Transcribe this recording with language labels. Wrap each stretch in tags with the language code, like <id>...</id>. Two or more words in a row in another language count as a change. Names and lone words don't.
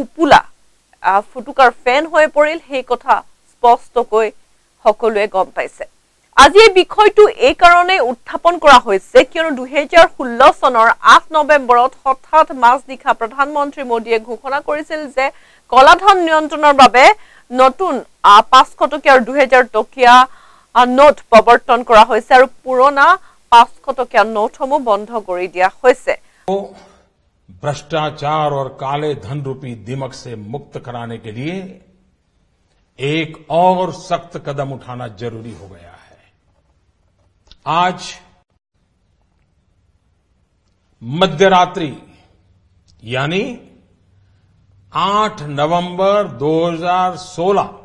<as>ফুটুকাৰ ফেন হৈ পৰিল সেই কথা স্পষ্টকৈ সকলোৱে গম পাইছে আজি এই বিষয়টো এই কাৰণে উত্থাপন কৰা হৈছে কিয়নো 2016 চনৰ 8 নৱেম্বৰত হঠাৎ মাজনিশা প্ৰধানমন্ত্ৰী মোদীয়ে ঘোষণা কৰিছিল যে কলাধন নিয়ন্ত্ৰণৰ বাবে নতুন 500 টকীয়া আৰু 2000 টকীয়া নোট প্ৰৱৰ্তন কৰা হৈছে আৰু পুৰণা 500 টকীয়া নোটসমূহ বন্ধ কৰি দিয়া হৈছে</as> <hi>भ्रष्टाचार और काले धन रूपी दिमक से मुक्त कराने के लिए एक और सख्त कदम उठाना जरूरी हो गया है आज मध्यरात्रि यानी 8 नवंबर 2016</hi>